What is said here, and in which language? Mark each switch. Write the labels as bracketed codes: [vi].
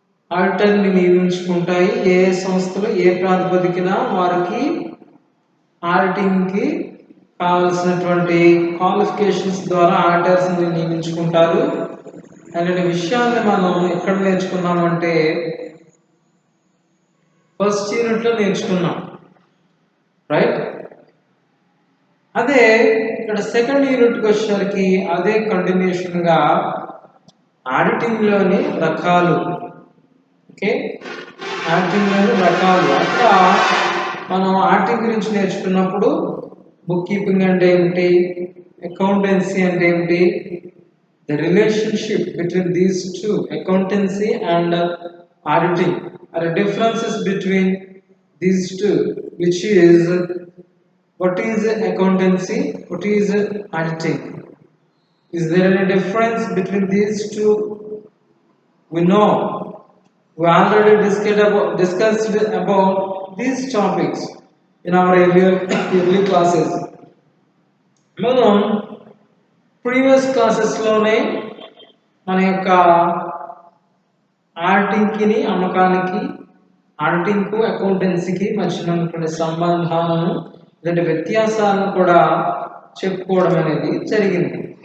[te] ఆడిటర్ని నియమించుకుంటాయి, ఏ సంస్థలు ఏ ప్రాతిపదికన వారికి ఆడిటింగ్కి కావాల్సినటువంటి క్వాలిఫికేషన్స్ ద్వారా ఆడిటర్స్ని నియమించుకుంటారు అనే విషయాన్ని మనం ఎక్కడ నేర్చుకున్నామంటే ఫస్ట్ యూనిట్లో నేర్చుకున్నాం. రైట్, అదే ఇక్కడ సెకండ్ యూనిట్కి వచ్చేసరికి అదే కంటిన్యూషన్గా ఆడిటింగ్లోని రకాలు. ఓకే, ఆడిటింగ్లోని రకాలు. అక్కడ మనం ఆడిటింగ్ గురించి నేర్చుకున్నప్పుడు బుక్ కీపింగ్ అంటే ఏమిటి, [en] Accountancy అంటే ఏమిటి, the relationship between these two, accountancy and auditing, are differences between these two, which is what is accountancy, what is auditing. Is there any difference between these two? We know, we already discussed about these topics in our early classes. [te] మనం previous క్లాసెస్లోనే మన యొక్క ఆడిటింగ్కి అమ్మకానికి, ఆడిటింగ్కు అకౌంటెన్సీకి మధ్య ఉన్నటువంటి సంబంధాలను లేదా వ్యత్యాసాలను కూడా చెప్పుకోవడం అనేది జరిగింది.